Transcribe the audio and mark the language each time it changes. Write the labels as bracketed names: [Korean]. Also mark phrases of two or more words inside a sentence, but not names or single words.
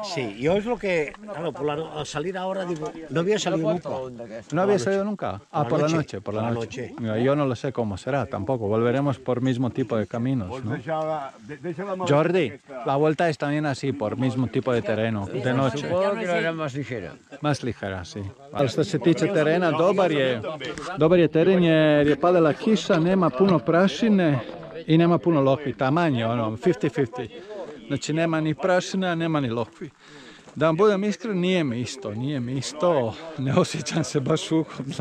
[Spanish] Sí, yo es lo que, claro, al salir ahora, digo, no había salido nunca. ¿No había salido nunca? Por la noche, por la noche. Mira, yo no lo sé cómo será tampoco, volveremos por mismo tipo de caminos, ¿no? Jordi, la vuelta es también así, por mismo tipo de terreno, de noche. Supongo que era más ligera. Más ligera, sí. [Bosnian] Ali što se tiče terena, dobar je teren jer je padala kiša, nema puno prašine i nema puno lokvi, taman je 50-50. Znači nema ni prašina, nema ni lokvi. Da vam budem iskren, nije mi isto, ne osjećam se baš ugodno.